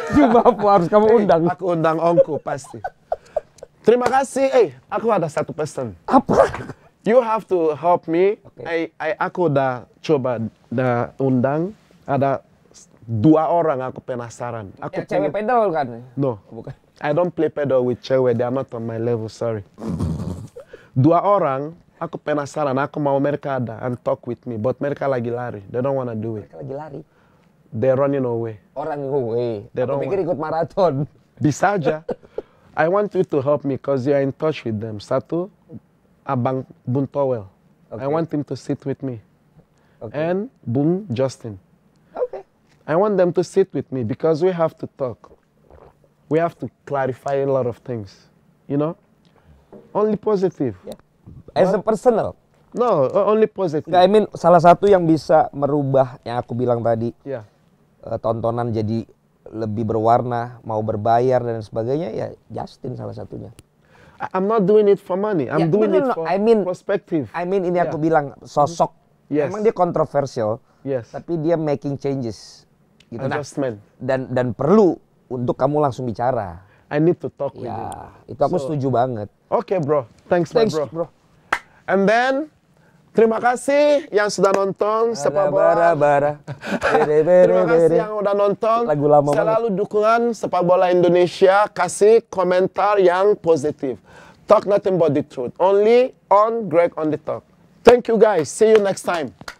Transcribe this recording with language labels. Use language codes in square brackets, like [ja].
[id] Jumapu harus kamu undang. Aku undang Ongko pasti. Terima kasih. Aku ada satu pesan. Apa? [en] You have to help me. Okay. [id] Aku udah coba undang. Ada 2 orang aku penasaran. Aku Ya, cewek pedal kan? [en] No. [id] Bukan. [en] I don't play pedal with cewek, they are not on my level, sorry. [id] 2 orang, aku penasaran, aku mau mereka ada [en] and talk with me, but [id] mereka lagi lari, [en] they don't wanna do it. [id] Mereka lagi lari. [en] They're running away. [id] Orang [en] away. They [id] Aku [en] don't [id] pikir ikut maraton. Bisa aja. [en] I want you to help me because you are in touch with them. [id] Satu, Abang Bung Towel. [en] I Okay. want him to sit with me. Okay. And Bung Justin. Okay. I want them to sit with me because we have to talk. We have to clarify a lot of things, Only positive. Yeah. As a personal. No, only positive. I mean, [id] salah satu yang bisa merubah yang aku bilang tadi, [en] Yeah. [id] Tontonan jadi lebih berwarna, mau berbayar dan sebagainya, ya Justin salah satunya. [en] I'm not doing it for money. I'm doing it for perspective. I mean [id] ini aku bilang sosok. [en] Yes. [id] Emang dia kontroversial, [en] Yes. [id] tapi dia [en] making changes. [id] Gitu. Nah, [en] Adjustment. [id] dan perlu untuk kamu langsung bicara. [en] I need to talk with you. [id] Ya, itu aku setuju banget. [en] Okay, bro. Thanks, my Thanks, bro. And then, [id] terima kasih yang sudah nonton sepak bola. Terima kasih yang udah nonton. Lagu lama Selalu dukungan sepak bola Indonesia. Kasih komentar yang positif. [en] Talk nothing but the truth. Only on Greg on the Talk. Thank you guys. See you next time.